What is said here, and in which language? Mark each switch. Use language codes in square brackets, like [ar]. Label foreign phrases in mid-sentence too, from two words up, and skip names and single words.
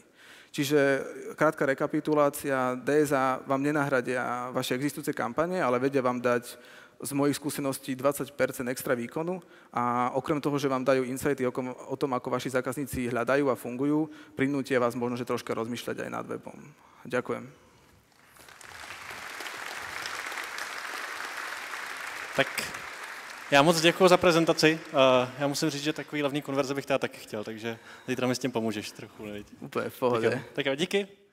[sk] Čiže krátka rekapitulácia, DSA vám nenahradia vaše existujúce kampane, ale vedia vám dať z mojich skúseností 20% extra výkonu a okrem toho, že vám dajú insighty o tom, ako vaši zákazníci hľadajú a fungujú, prinútia vás možno, že troška rozmýšľať aj nad webom. Ďakujem. [cs] Tak já moc děkuji za prezentaci. Já musím říct, že takový hlavní konverze bych teda taky chtěl, takže zítra mi s tím pomůžeš trochu. Úplně v pohodě. Tak jo, díky.